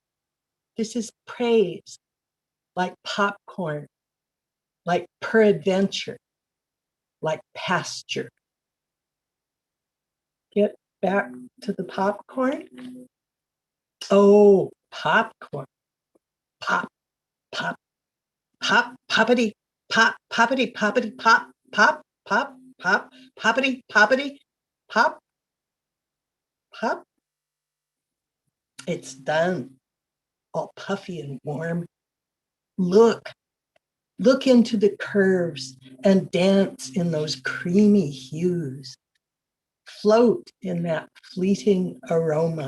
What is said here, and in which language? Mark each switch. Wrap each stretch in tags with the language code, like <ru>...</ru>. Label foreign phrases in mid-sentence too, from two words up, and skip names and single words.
<en>This is praise, like popcorn, like peradventure, like pasture. Get back to the popcorn. Oh, popcorn. Pop, pop, pop, poppity, pop, poppity, poppity, pop, pop, pop, pop, poppity, poppity, pop, pop. It's done, all puffy and warm. Look into the curves and dance in those creamy hues. Float in that fleeting aroma.</en>